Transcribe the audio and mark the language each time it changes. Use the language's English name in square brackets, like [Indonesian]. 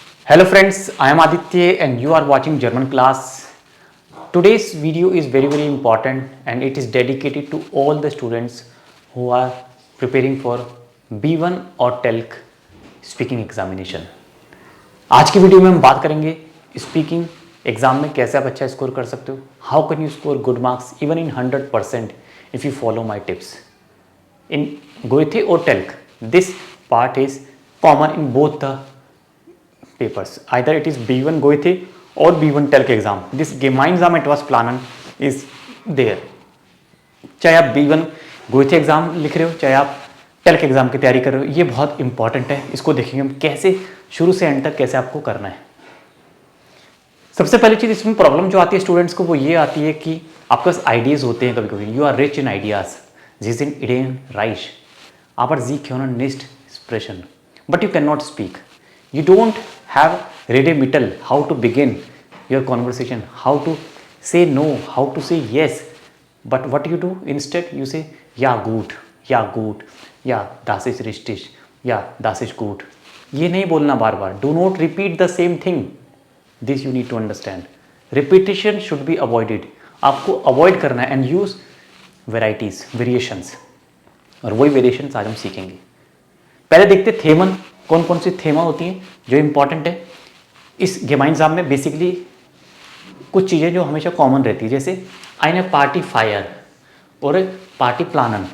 [English] Hello friends, I am Aditya and you are watching German class. Today's video is very important and it is dedicated to all the students who are preparing for B1 or TELC speaking examination. [Hindi] आज की video में हम बात करेंगे speaking exam में कैसे आप अच्छा स्कोर कर सकते हो. [English] How can you score good marks even in 100% if you follow my tips. In Goethe or TELC, this part is common in both the papers. Either it is B1 Goethe or B1 TELC exam. This [German] gemeinsam etwas planen [English] is there. [Hindi] चाहे आप B1 Goethe exam लिख रहे हो, चाहे आप TELC exam की तैयारी कर रहे हो, ये बहुत इंपॉर्टेंट है. इसको देखेंगे हम कैसे शुरू से एंड तक कैसे आपको करना है. सबसे पहली चीज इसमें प्रॉब्लम जो आती है स्टूडेंट्स को वो ये आती है कि आपके पास आइडियाज होते हैं. कभी कभी [English] You are rich in ideas. [German] Sie sind ideenreich, aber sie können nicht sprechen. [English] But you cannot speak. You don't have ready mittel how to begin your conversation, how to say no, how to say yes. But what you do instead, you say [German] ja gut, ja das ist richtig, ja das ist gut. [Hindi] ये नहीं बोलना बार बार. [English] Do not repeat the same thing. This you need to understand. Repetition should be avoided. [Hindi] आपको [English] avoid [Hindi] करना है [English] and use varieties variations. [Hindi] और वही variations आज हम सीखेंगे. पहले देखते थेमन. कौन कौन सी थेमा होती हैं जो इंपॉर्टेंट है इस गेमाइंजाम में. बेसिकली कुछ चीज़ें जो हमेशा कॉमन रहती है, जैसे [German] आइने पार्टी फायर [Hindi] और [German] पार्टी प्लानन.